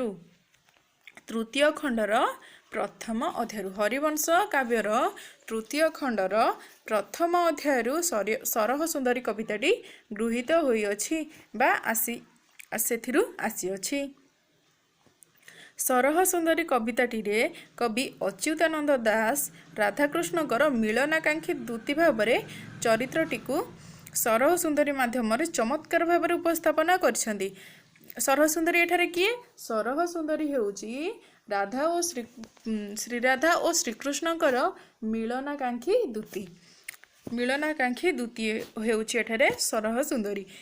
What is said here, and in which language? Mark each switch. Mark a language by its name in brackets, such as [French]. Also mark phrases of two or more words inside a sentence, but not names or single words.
[Odia] ତୃତୀୟ ଖଣ୍ଡର ପ୍ରଥମ ଅଧ୍ୟାୟରୁ ହରିବଂଶ କାବ୍ୟର ତୃତୀୟ ଖଣ୍ଡର ପ୍ରଥମ ଅଧ୍ୟାୟରୁ ସରହ ସୁନ୍ଦରୀ କବିତାଟି ଗୃହୀତ ହୋଇଅଛି ବା ଆସିଥିରୁ ଆସିଅଛି। ସରହ ସୁନ୍ଦରୀ କବିତାଟି ରେ କବି ଅଚ୍ୟୁତାନନ୍ଦ ଦାସ ରାଧାକୃଷ୍ଣକର ମିଳନାକାଂକ୍ଷୀ ଦୂତୀ ଭାବ ଚରିତ୍ରଟି ସରହ ସୁନ୍ଦରୀ ମାଧ୍ୟମରେ ଚମତ୍କାର ଭାବରେ ଉପସ୍ଥାପନା କରିଛନ୍ତି। ସରହ ସୁନ୍ଦରୀ ଏଠାରେ କିଏ? ସରହ ସୁନ୍ଦରୀ ହେଉଛି ରାଧା ଓ ଶ୍ରୀରାଧା ଓ ଶ୍ରୀକୃଷ୍ଣଙ୍କର ମିଳନାକାଂକ୍ଷୀ ଦୂତୀ। ମିଳନାକାଂକ୍ଷୀ ଦୂତୀ ହେଉଛି ଏଠାରେ ସରହ ସୁନ୍ଦରୀ।